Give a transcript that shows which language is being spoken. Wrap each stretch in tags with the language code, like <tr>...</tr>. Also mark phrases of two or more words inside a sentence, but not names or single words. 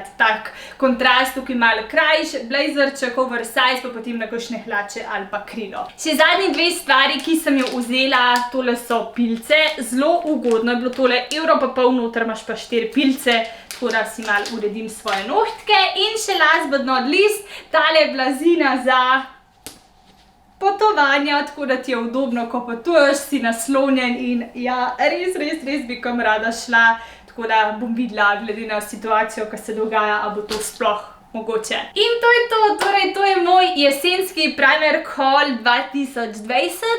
<sl>Tak kontrast, tukaj malo krajši blazerček, oversize, pa potem na kakšne hlače ali pa krilo. Še zadnji dve stvari, ki sem jo vzela, tole so pilce. Zelo ugodno je bilo tole, evro pa pol, noter imaš pa 4 pilce, tako da si malo uredim svoje nohtke. In še</sl> <en>last but not least,</en> <sl>tale blazina za potovanja, tako da ti je udobno, ko potuješ, si naslonjen in ja, res bi kam rada šla, tako da bom videla, glede na situacijo, ki se dogaja, a bo to sploh mogoče. In to je to, torej to je moj jesenski Primark haul 2020.</sl>